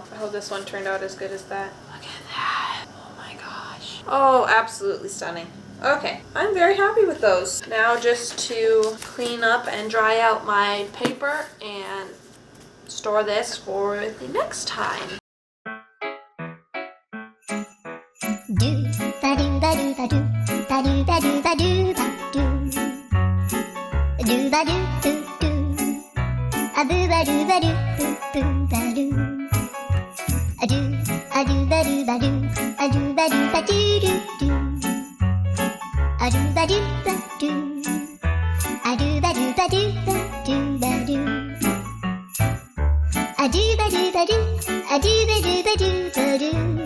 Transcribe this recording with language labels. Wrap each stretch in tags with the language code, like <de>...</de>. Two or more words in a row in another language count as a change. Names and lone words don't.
<en>I hope this one turned out as good as that. Look at that. Oh my gosh. Oh, absolutely stunning. Okay, I'm very happy with those. Now just to clean up and dry out my paper and store this for the next time. Do ba do ba do ba do ba do ba do ba do ba do do do a boo ba do ba do boo ba do a do ba do ba do a do ba do ba do do do a do ba do ba do a do ba do ba do ba do ba do a do ba do ba do a do ba do ba do ba do.</en>